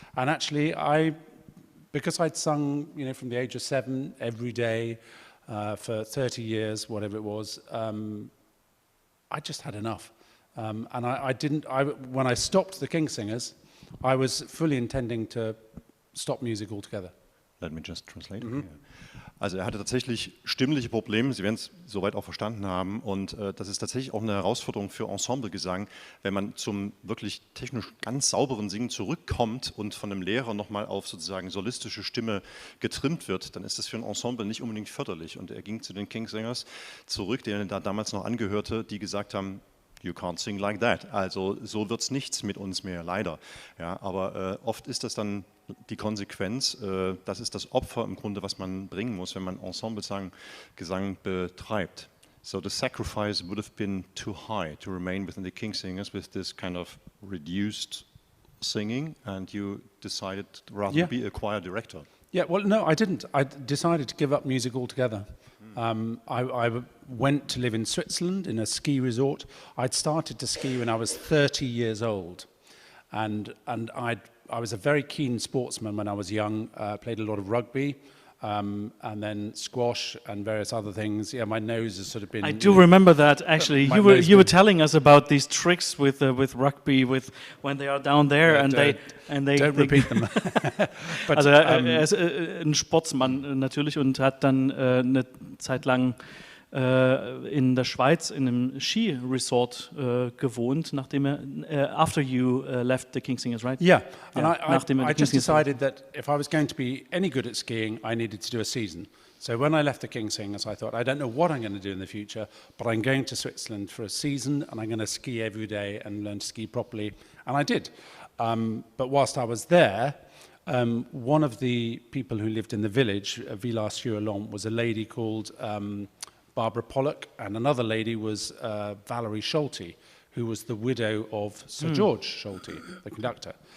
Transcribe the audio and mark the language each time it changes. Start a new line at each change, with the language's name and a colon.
English: And actually, because I'd sung, you know, from the age of 7 every day for 30 years, whatever it was, I just had enough. And when I stopped the Kingsingers, I was fully intending to stop music altogether. Let me just translate. Yeah.
German: Also er hatte tatsächlich stimmliche Probleme, Sie werden es soweit auch verstanden haben, und das ist tatsächlich auch eine Herausforderung für Ensemblegesang, wenn man zum wirklich technisch ganz sauberen Singen zurückkommt und von einem Lehrer nochmal auf sozusagen solistische Stimme getrimmt wird, dann ist das für ein Ensemble nicht unbedingt förderlich. Und er ging zu den Kingsingers zurück, denen er da damals noch angehörte, die gesagt haben,
English: you can't sing like that.
German: Also so wird es nichts mit uns mehr, leider. Ja, aber oft ist das dann die Konsequenz, das ist das Opfer im Grunde, was man bringen muss, wenn man Ensemble-Gesang betreibt.
English: So the sacrifice would have been too high to remain within the Kingsingers with this kind of reduced singing, and you decided rather to be a choir director. Yeah, well, no, I didn't. I decided to give up music altogether. I went to live in Switzerland in a ski resort. I'd started to ski when I was 30 years old, and I was a very keen sportsman when I was young. Played a lot of rugby, and then squash and various other things. Yeah, my nose has sort of been. I do remember that actually. You were telling us about these tricks with rugby, with when they are down there and they don't repeat them.
German: But, also er ist ein Sportsmann natürlich und hat dann eine Zeit lang in der Schweiz in einem Ski-Resort gewohnt, nachdem
English: after you left the King's Singers, right? Yeah, Yeah, and I just decided that if I was going to be any good at skiing, I needed to do a season. So when I left the King's Singers, I thought, I don't know what I'm going to do in the future, but I'm going to Switzerland for a season, and I'm going to ski every day and learn to ski properly, and I did. But whilst I was there, one of the people who lived in the village, Villars-sur-Lot, was a lady called Barbara Pollock, and another lady was Valerie Schulte, who was the widow of Sir George Schulte, the conductor.